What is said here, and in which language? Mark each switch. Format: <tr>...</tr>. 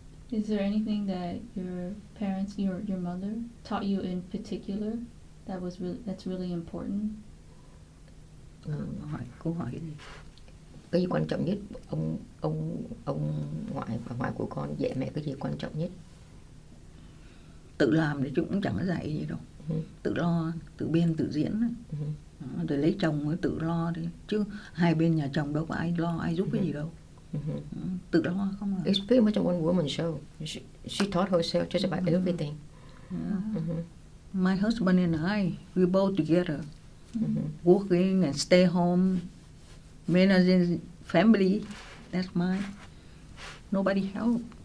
<en>Is there anything that your parents, your mother, taught you in particular that's really important?</en> <vi>Câu hỏi gì? Cái gì quan trọng nhất ông ngoại và ngoại của con dạy mẹ cái gì quan trọng nhất? Tự làm thì chúng cũng chẳng có dạy gì đâu. Tự lo, tự biên, tự diễn. Rồi lấy chồng mới tự lo đi. Chứ hai bên nhà chồng đâu có ai lo, ai giúp cái gì đâu. Tự lo không à.</vi> <en>It's pretty much a one woman show. She taught herself just about everything. My husband and I, we both together, working and stay home, managing family. That's mine. Nobody help.</en>